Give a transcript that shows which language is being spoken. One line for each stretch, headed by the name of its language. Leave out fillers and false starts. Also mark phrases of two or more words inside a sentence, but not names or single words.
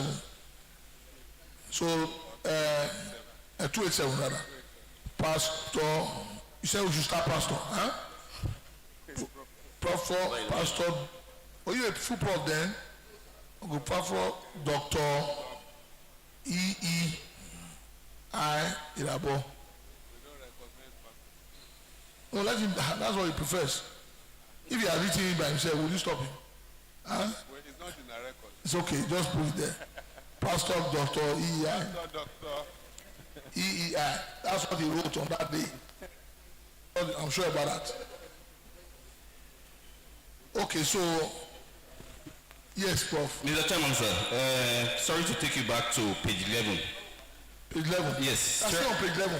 English: So, 287 rather. Pastor, you said we should start pastor, huh? Pastor, are you a full prof then? Okay, Pastor Dr. E.E.I. Irabo. No, let him, that's what he prefers. If he had written it by himself, will you stop him? Huh? Well, it's not in the record. It's okay, just put it there. Pastor Dr. E.E.I. Doctor. E.E.I. That's what he wrote on that day. I'm sure about that. Okay, so, yes, Prof. Mr. Chairman, sir, sorry to take you back to page 11. Page 11? Yes. That's still on page 11.